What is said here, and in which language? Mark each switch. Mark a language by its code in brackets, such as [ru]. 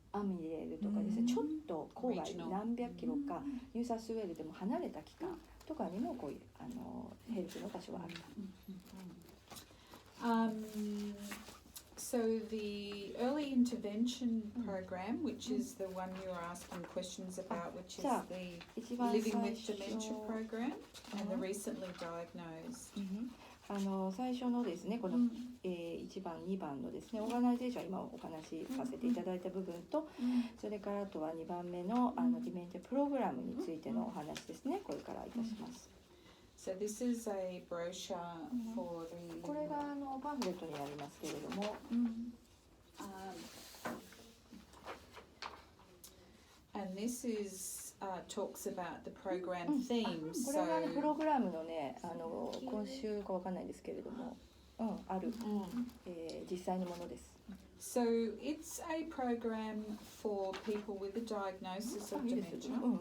[ja] アミレールとかですね、ちょっと郊外に何百キロかニューサウスウェールでも離れた期間とかにもこういうヘルプの場所がある。 [en] So the early intervention program, which is the one you were asking questions about, which is the living with dementia program and the recently diagnosed. [ja] 最初のですね、この、1番2番のですね、オーガナイゼーション今お話しさせていただいた部分と、それからあとは2番目のディメンティアプログラムについてのお話ですね。これからいたします。 [en] So this is a brochure for the. [ja] これがパンフレットになりますけれども。 [en] And this is talks about the program themes. [ja] これがプログラムのね、今週かわかんないですけれども、ある、実際のものです。 [en] So it's a program for people with a diagnosis of dementia.